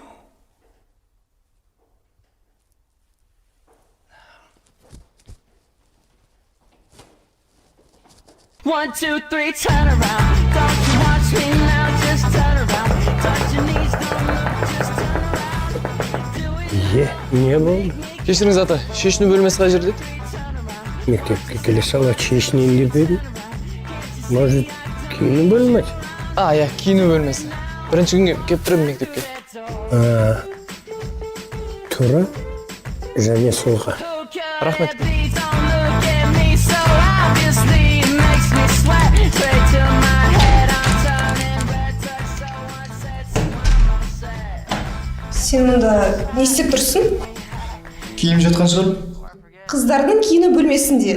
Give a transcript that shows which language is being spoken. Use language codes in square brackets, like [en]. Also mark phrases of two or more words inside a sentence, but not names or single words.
[en] 1, 2, 3, turn around. Don't you watch me now, just turn around. Touch your knees, don't look, just turn around. [kk] Не болды? Кешіріңіз ата, шешіну бөлмесі қай жерде? Мектепке келе сала шешінейін деп едім. Может, киіну бөлмесі? Иә, киіну бөлмесі. Бірінші күнге кеп тұрым мектепке. Тура және солға. Рахмет. [en] Don't look at me so I Obviously, it makes me sweat straight to my head. I'm turning red, touch someone said, so I'm upset. [kk] Сен мұнда не істеп тұрсың? Киім жатқан шығар. Қыздардың киіну бөлмесінде.